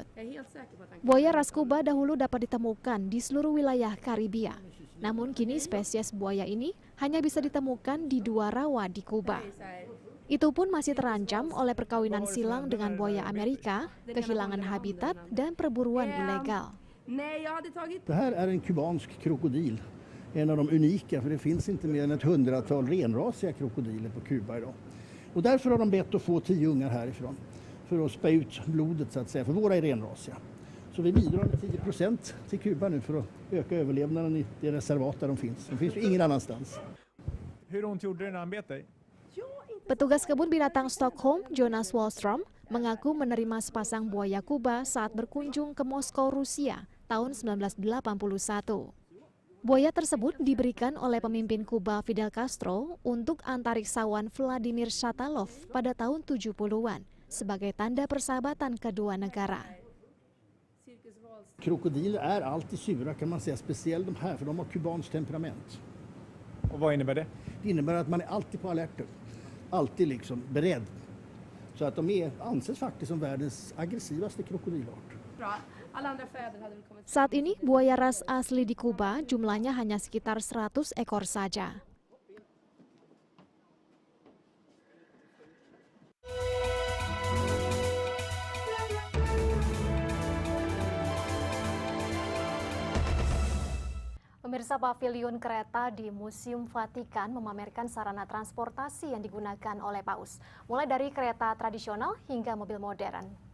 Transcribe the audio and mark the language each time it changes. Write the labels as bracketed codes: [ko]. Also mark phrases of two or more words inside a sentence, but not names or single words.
[id] Buaya ras Kuba dahulu dapat ditemukan di seluruh wilayah Karibia. Namun kini spesies buaya ini hanya bisa ditemukan di 2 rawa di Kuba. Itu pun masih terancam oleh perkawinan silang dengan buaya Amerika, kehilangan habitat, dan perburuan ilegal. [sv] Det här är en kubansk krokodil, en av de unika, för det finns inte mer än ett 100-tal renrasiga krokodiler på Kuba idag. Och därför har de bett att få 10 ungar härifrån för att spä ut blodet så att säga, för våra är renrasiga. Så vi bidrar med 10% till Kuba nu för att öka överlevnaden i det reservat där de finns. De finns ju ingen annanstans. Hur ont gjorde det när han bet dig? [id] Petugas kebun binatang Stockholm, Jonas Wallström, mengaku menerima sepasang buaya Kuba saat berkunjung ke Moskow, Rusia tahun 1981. Buaya tersebut diberikan oleh pemimpin Kuba Fidel Castro untuk antariksawan Vladimir Shatalov pada tahun 70-an sebagai tanda persahabatan kedua negara. [sv] Krokodiler är alltid sura kan man säga, speciellt de här för de har kubanskt temperament. Och vad innebär det? Det innebär att man är alltid på alerten, alltid liksom beredd. Så att de anses faktiskt som världens aggressivaste krokodilart. [id] Saat ini buaya ras asli di Kuba jumlahnya hanya sekitar 100 ekor saja. Pemirsa, pavilion kereta di Museum Vatikan memamerkan sarana transportasi yang digunakan oleh Paus, mulai dari kereta tradisional hingga mobil modern.